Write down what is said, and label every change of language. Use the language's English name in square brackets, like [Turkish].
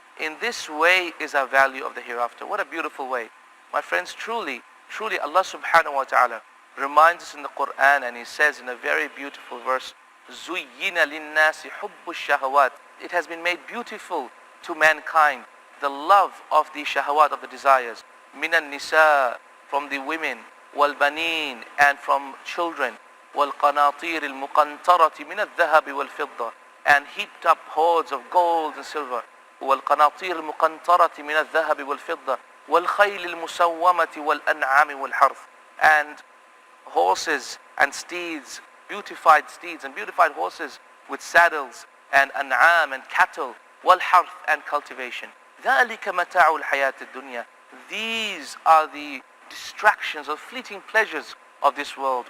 [English] In this way is our value of the hereafter. What a beautiful way. My friends, truly Allah subhanahu wa ta'ala reminds us in the Quran, and He says in a very beautiful verse, [Arabic] زُيِّنَ لِلنَّاسِ حُبُّ الشَّهَوَاتِ. [English] It has been made beautiful to mankind, the love of the shahawat, of the desires. [Arabic] مِنَ النِّسَاءِ, [English] from the women, [Arabic] وَالْبَنِينَ, [English] and from children, [Arabic] وَالْقَنَاطِيرِ الْمُقَنْطَرَةِ مِنَ الذَّهَبِ وَالْفِضَّةِ, [English] and heaped up hoards of gold and silver. [Arabic] والقناطير المقنطرة من الذهب والفضة والخيل المسومة والأنعام والحرث. [English] And horses and steeds, beautified steeds and beautified horses with saddles, and an'am and cattle, [Arabic] والحرث [English] and cultivation. [Arabic] ذلك متاع الحياة الدنيا. [English] These are the distractions or fleeting pleasures of this world.